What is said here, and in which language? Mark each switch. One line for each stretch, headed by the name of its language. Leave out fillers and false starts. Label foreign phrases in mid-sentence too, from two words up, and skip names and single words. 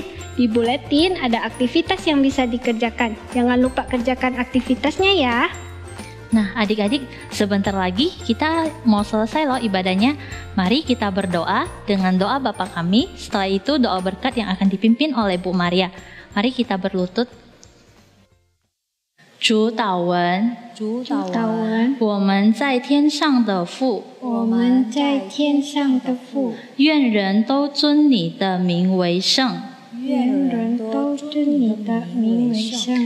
Indonesian: Di buletin ada aktivitas yang bisa dikerjakan. Jangan lupa kerjakan aktivitasnya ya. Nah, adik-adik, sebentar lagi kita mau selesai loh ibadahnya. Mari kita berdoa dengan doa Bapa kami. Setelah itu doa berkat yang akan dipimpin oleh Bu Maria. Mari kita berlutut.
Chinese: 主祷文，我们在天上的父，我们在天上的父，愿人都尊你的名为圣，愿人都尊你的名为圣。